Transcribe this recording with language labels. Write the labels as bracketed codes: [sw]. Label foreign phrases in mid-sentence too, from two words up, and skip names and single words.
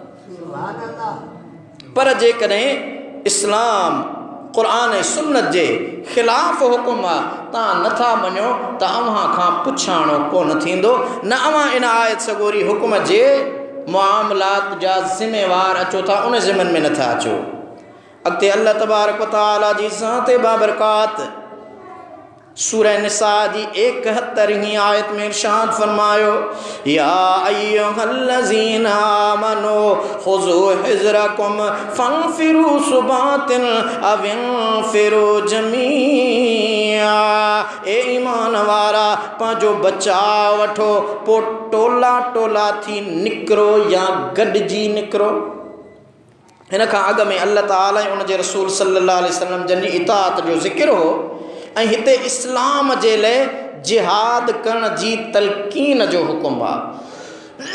[sd] पर जेकॾहिं इस्लाम क़ुरान ऐं सुन्नत जे ख़िलाफ़ हुकुम आहे, तव्हां नथा मञो त अव्हां खां पुछाणो कोन थींदो, न अव्हां इन आयत सॻोरी हुकुम जे मुआमलात जा ज़िम्मेवार अचो था, उन ज़िमन में नथा अचो। अॻिते अल्लाह [ar] تبارك وتعالى [sd] जी ज़ात बाबरकात सूरह निसा जी 71वीं आयत में इरशाद फरमायो, [ar] يا أيها الذين آمنوا خذوا حذركم فانفروا ثبات أو انفروا جميعا. [sd] ए ईमान वारा, पंहिंजो बचाव वठो, पोइ टोला टोला थी निकिरो या गॾिजी निकिरो। हिन खां अॻु में अल्लाह ताला ऐं उन जे रसूल [ar] صلى الله عليه وسلم [sd] जन जी इताअत जो ज़िक्र हो ऐं हिते इस्लाम जे लाइ जिहाद करण जी तलक़ीन जो हुकुम आहे।